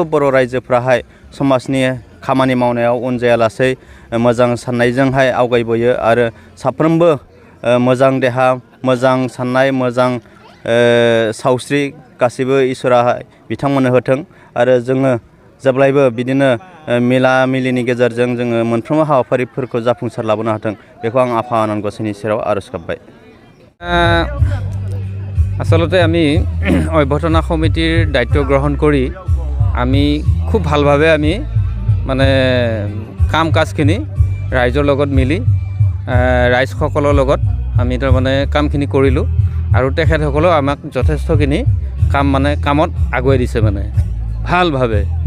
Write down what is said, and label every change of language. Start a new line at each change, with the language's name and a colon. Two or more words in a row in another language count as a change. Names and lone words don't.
Bodo: बर' रायजोफ्राहाय समाजनि खामानि मावनायाव उन जायालासै मोजां साननायजोंहाय आवगायबोयो आरो साफ्रोमबो मोजां देहा मोजां साननाय मोजां सावस्रि गासैबो इसोरा बिथांमोननो होथों आरो जोङो जेब्लायबो बिदिनो मिला मिलिनि गेजेरजों जोङो मोनफ्रोमबो हाबाफारिफोरखौ जाफुंसार लाबोनो हाथों बेखौ आं आफा आनान गसाइनि सेराव आरज गाबबाय
Assamese: आसलতে আমি অভ্যৰ্থনা সমিতিৰ দায়িত্ব গ্ৰহণ কৰি আমি খুব ভালভাৱে আমি মানে কাম কাজখিনি ৰাইজৰ লগত মিলি ৰাইজসকলৰ লগত আমি তাৰমানে কামখিনি কৰিলোঁ আৰু তেখেতসকলেও আমাক যথেষ্টখিনি কাম মানে কামত আগুৱাই দিছে মানে ভালভাৱে